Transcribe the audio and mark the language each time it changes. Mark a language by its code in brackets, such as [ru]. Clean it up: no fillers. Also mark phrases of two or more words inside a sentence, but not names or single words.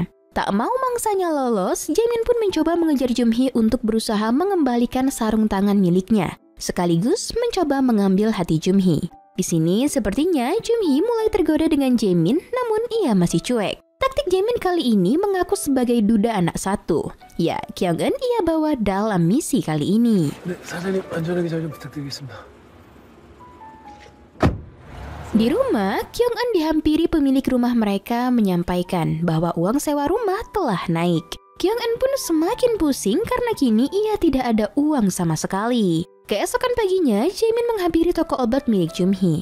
[id] Tak mau mangsanya lolos, Jaemin pun mencoba mengejar Junhee untuk berusaha mengembalikan sarung tangan miliknya, sekaligus mencoba mengambil hati Junhee. Di sini sepertinya Junhee mulai tergoda dengan Jaemin, namun ia masih cuek. Taktik Jaemin kali ini mengaku sebagai duda anak satu. Ya, Kyung-eun ia bawa dalam misi kali ini. [ko] 네, 사장님 안전하게 잘 좀 부탁드리겠습니다. [id] Di rumah, Kyung-eun dihampiri pemilik rumah mereka menyampaikan bahwa uang sewa rumah telah naik. Kyung-eun pun semakin pusing karena kini ia tidak ada uang sama sekali. Keesokan paginya, Jaemin menghampiri toko obat milik Junhee.